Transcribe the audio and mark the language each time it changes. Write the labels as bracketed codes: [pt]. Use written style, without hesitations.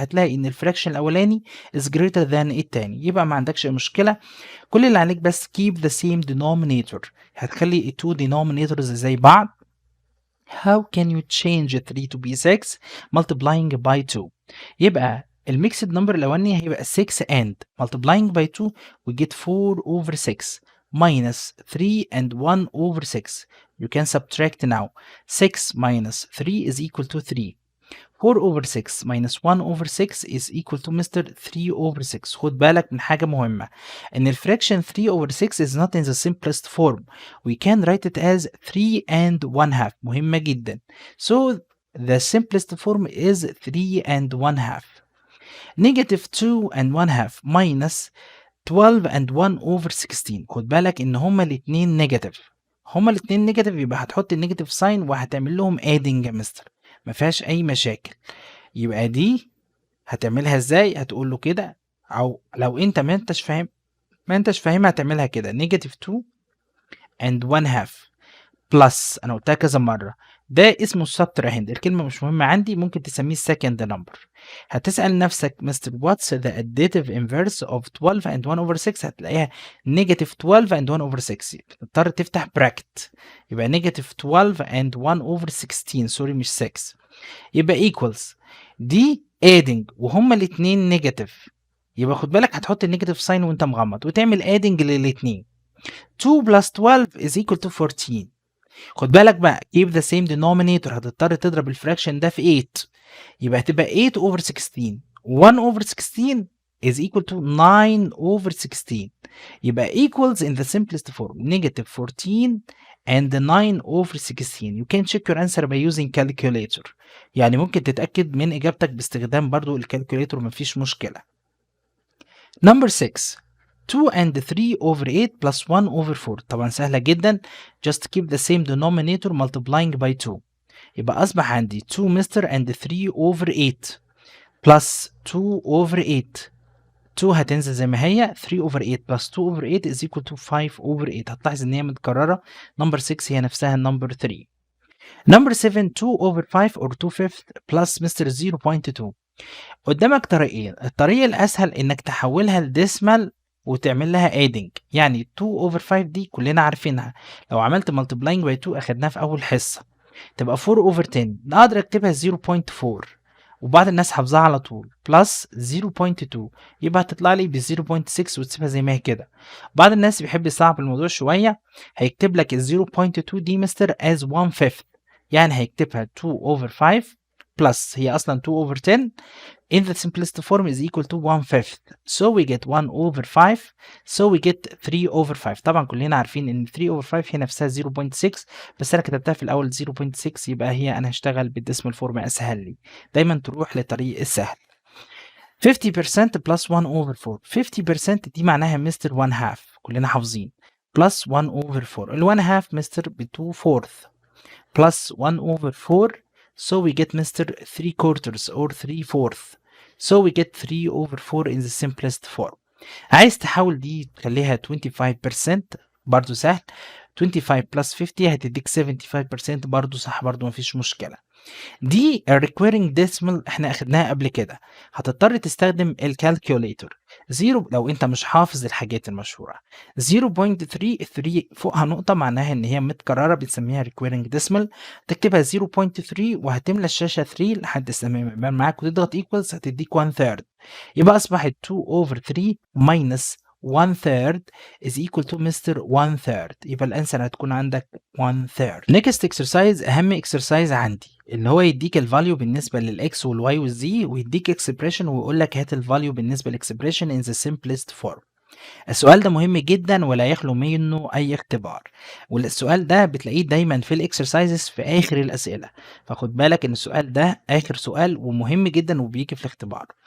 [ar] هتلاقي إن الفراكشن الأولاني [en] is greater than [ar] التاني، يبقى ما عندكش مشكلة. كل اللي عليك بس [en] keep the same denominator، [ar] هتخلي ال [en] two denominators [ar] زي بعض. [en] How can you change 3 to be 6 multiplying by 2؟ [ar] يبقى الميكسد نمبر الأولاني هيبقى [en] 6 and multiplying by 2 we get 4 over 6 minus 3 and 1 over 6. You can subtract now. 6 minus 3 is equal to 3. 4 over 6 minus 1 over 6 is equal to Mr. 3 over 6. [ar] خد بالك من حاجة مهمة، إن الفراكشن [en] 3 over 6 is not in the simplest form. We can write it as 3 and 1 half. [ar] مهمة جدا. [en] So the simplest form is 3 and 1 half. Negative 2 and 1 half minus 12 and 1 over 16. [ar] خد بالك إن هما الاتنين نيجاتيف. هما الاتنين نيجاتيف، يبقى هتحط النيجاتيف ساين وهتعمل لهم adding يا مستر. ما فيهاش اي مشاكل. يبقى دي هتعملها ازاي؟ هتقول له كده، او لو انت ما انتش فاهمها هتعملها كده نيجاتيف 2 and 1 half بلس، انا قلتها كذا مره، ده اسمه subtrahend. الكلمه مش مهمه عندي، ممكن تسميه [en] second number. [ar] هتسال نفسك مستر [en] what's the additive inverse of 12 and 1 over 6؟ [ar] هتلاقيها نيجاتيف [en] 12 and 1 over 6. [ar] تضطر تفتح براكت، يبقى نيجاتيف 12 and 1 over 16، سوري مش 6. يبقى equals دي adding وهما الاثنين نيجاتيف، يبقى خد بالك هتحط النيجاتيف ساين وانت مغمض وتعمل adding للاثنين. [en] 2 plus 12 is equal to 14. [ar] خد بالك بقى [en] keep the same denominator، [ar] هتضطر تضرب الفراكشن ده في 8، يبقى هتبقى 8 over 16. [en] 1 over 16 is equal to 9 over 16. يبقى equals in the simplest form negative 14 and 9 over 16. You can check your answer by using calculator. [ar] يعني ممكن تتأكد من إجابتك باستخدام برضو الكالكوليتر، مفيش مشكلة. [en] Number 6 2 and 3 over 8 plus 1 over 4. [ar] طبعا سهلة جدا. [en] Just keep the same denominator multiplying by 2. [ar] يبقى أصبح عندي 2 مستر and 3 over 8 plus 2 over 8. [en] 2 [ar] هتنزل زي ما هي، [en] 3 over 8 plus 2 over 8 is equal to 5 over 8. [ar] هتلاحظ إن هي متكررة. [en] Number 6 [ar] هي نفسها [en] number 3. Number 7 2 over 5 or 2/5 plus مستر 0.2. [ar] قدامك طريقين. الطريقة الأسهل إنك تحولها لديسمال وتعمل لها adding، يعني 2 over 5 دي كلنا عارفينها، لو عملت [en] multiplying by 2 [ar] أخدناها في أول حصة، تبقى 4 over 10. أقدر أكتبها 0.4 وبعض الناس حافظاها على طول بلس 0.2، يبقى هتطلع لي ب 0.6 وتسيبها زي ما هي كده. بعض الناس بيحب يصعب الموضوع شوية، هيكتب لك ال 0.2 دي مستر as 1/5، يعني هيكتبها 2 over 5 plus هي أصلا 2 over 10 [en] in the simplest form is equal to [ar] 1/5. [en] So we get 1 over 5. So we get 3 over 5. [ar] طبعا كلنا عارفين ان 3 over 5 هي نفسها 0.6، بس انا كتبتها في الاول 0.6، يبقى هي انا هشتغل بالديسمال فورم اسهل لي. دايما تروح لطريق السهل. 50% plus 1 over 4. 50% دي معناها مستر 1 half، كلنا حافظين، plus 1 over 4. ال 1 half مستر ب 2/4 plus 1 over 4. [en] So we get Mr. 3/4 or 3/4. So we get 3 over 4 in the simplest form. [ar] عايز تحاول دي تخليها 25%، برضو سهل. 25 plus 50 هتديك 75%، برضو صح، برضو مفيش مشكلة. دي requiring decimal احنا اخدناها قبل كده، هتضطر تستخدم الكالكوليتر. 0 لو انت مش حافظ الحاجات المشهورة. 0.33 فوقها نقطة معناها ان هي متكررة، بنسميها requiring decimal. تكتبها 0.3 وهتملى الشاشة 3 لحد ما معاك وتضغط equals هتديك 1/3. يبقى اصبحت [en] 2 over 3 minus 1/3 is equal to مستر 1/3. [ar] يبقى الانسر هتكون عندك 1/3. [en] next exercise [ar] اهم exercise عندي، اللي هو يديك الفاليو بالنسبه للاكس والواي والزي، ويديك اكسبريشن ويقول لك هات الفاليو بالنسبه للاكسبريشن ان ذا simplest form. السؤال ده مهم جدا ولا يخلو منه اي اختبار، والسؤال ده بتلاقيه دايما في الاكسرسايزز في اخر الاسئله، فخد بالك ان السؤال ده اخر سؤال ومهم جدا وبيجي في الاختبار.